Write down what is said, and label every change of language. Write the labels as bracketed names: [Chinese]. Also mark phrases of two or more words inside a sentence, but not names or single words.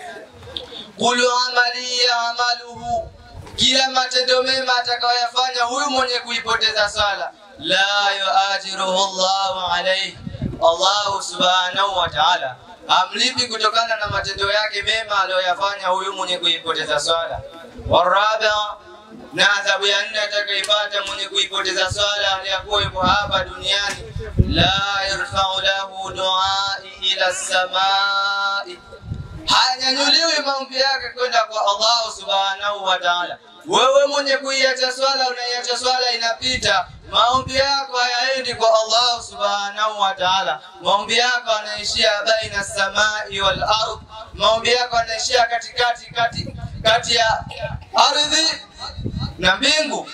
[Arabic] كل عمل يعمله, [Swahili] kila matendo mema atakayoyafanya huyu mwenye kuipoteza swala, [Arabic] لا يؤجره الله عليه, الله سبحانه وتعالى [Swahili] amlipi kutokana na matendo yake mema aliyoyafanya huyu mwenye kuipoteza swala. Warabi'a, na adhabu ya 4 atakayopata mwenye kuipoteza swala aliyakuwa yuko hapa duniani, [Arabic] لا يرفع له دعاء إلى السماء, [Swahili] hanyanyuliwi maombi yake kwenda kwa [Arabic] الله سبحانه وتعالى. [Swahili] Wewe mwenye kuiacha swala, unaiacha swala inapita, maombi yako hayaendi kwa [Arabic] الله سبحانه وتعالى. [Swahili] Maombi yako yanaishia [Arabic] بين السماء والأرض, [Swahili] maombi yako yanaishia kati ya ardhi na mbingu.